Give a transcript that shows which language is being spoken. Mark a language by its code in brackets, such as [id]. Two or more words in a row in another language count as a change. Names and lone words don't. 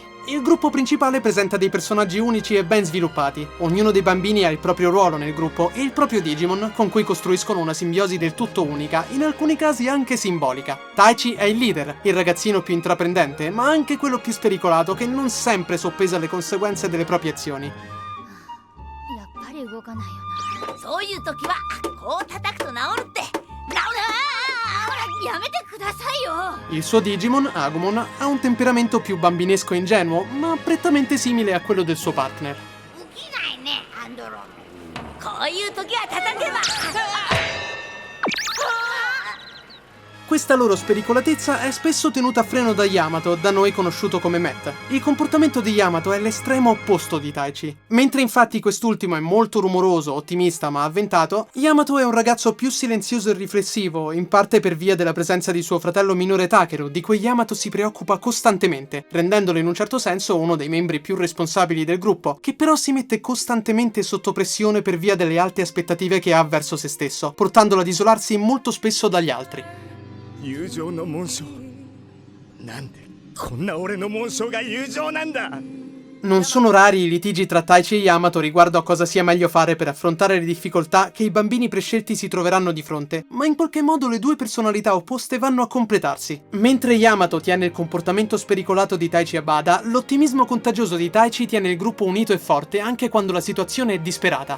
[it] Il gruppo principale presenta dei personaggi unici e ben sviluppati. Ognuno dei bambini ha il proprio ruolo nel gruppo e il proprio Digimon, con cui costruiscono una simbiosi del tutto unica, in alcuni casi anche simbolica. Taichi è il leader, il ragazzino più intraprendente, ma anche quello più spericolato che non sempre soppesa le conseguenze delle proprie azioni. [ja] やっぱり動かないよな。そういう時はこう叩くと治るって。治る。ほらやめてくださいよ。 [it] Il suo Digimon, Agumon, ha un temperamento più bambinesco e ingenuo, ma prettamente simile a quello del suo partner. [ja] 起きないねアンドロ。こういう時は叩けば。 [it] Questa loro spericolatezza è spesso tenuta a freno da Yamato, da noi conosciuto come Matt. Il comportamento di Yamato è l'estremo opposto di Taichi. Mentre infatti quest'ultimo è molto rumoroso, ottimista ma avventato, Yamato è un ragazzo più silenzioso e riflessivo, in parte per via della presenza di suo fratello minore Takeru, di cui Yamato si preoccupa costantemente, rendendolo in un certo senso uno dei membri più responsabili del gruppo, che però si mette costantemente sotto pressione per via delle alte aspettative che ha verso se stesso, portandolo ad isolarsi molto spesso dagli altri. [ja] 友情の紋章なんでこんな俺の紋章が友情なんだ [it] Non sono rari i litigi tra Taichi e Yamato riguardo a cosa sia meglio fare per affrontare le difficoltà che i bambini prescelti si troveranno di fronte, ma in qualche modo le due personalità opposte vanno a completarsi. Mentre Yamato tiene il comportamento spericolato di Taichi a bada, l'ottimismo contagioso di Taichi tiene il gruppo unito e forte anche quando la situazione è disperata.